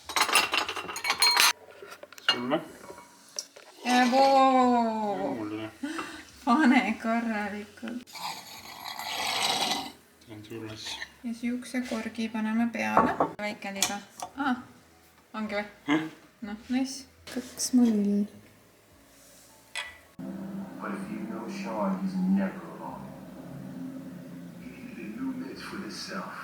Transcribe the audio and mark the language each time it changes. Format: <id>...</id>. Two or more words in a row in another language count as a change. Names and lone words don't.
<et>Sulle? Mulle. Pane korralikult. See on sulle. Ja siukse korgi paneme peale. Väike liga. Ongi või?</et> <en>No, nice.</en> <et>2 mull.</et> <en>But if you know Sean, he's never alone. He needed a new mitts for himself.</en>